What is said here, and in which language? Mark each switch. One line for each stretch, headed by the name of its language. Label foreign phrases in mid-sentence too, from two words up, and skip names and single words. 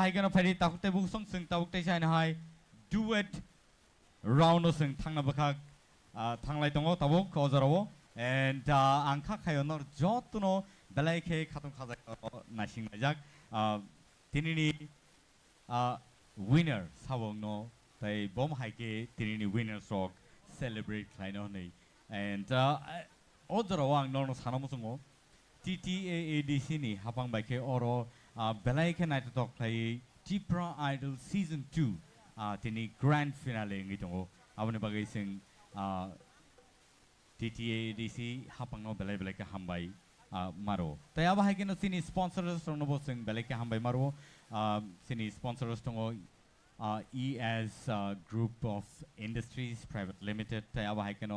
Kok Borok: hai keno phari takuk te bung song seng takuk tei sai no hai
English: duet round
Kok Borok: no seng thangna bakha thanglai tongo tabuk kozarawo and angkha khayonor jotono belai ke khatung khajak nasing najak tinini winner sabong no tai bom haike tinini winner rock celebrate khlaino nei and odro ang nono sanamusungo TTAADC ni hapang baike oro belai ke night talk play Tipra Idol season 2 tini
English: grand finale
Kok Borok: ngi tongo abone bagai sing TTAADC hapang no belai belai ke hambai maro tai aba haike no sini sponsors no bo sing belai ke hambai maro sini sponsors tongo ES Group of Industries Private Limited tai aba haike no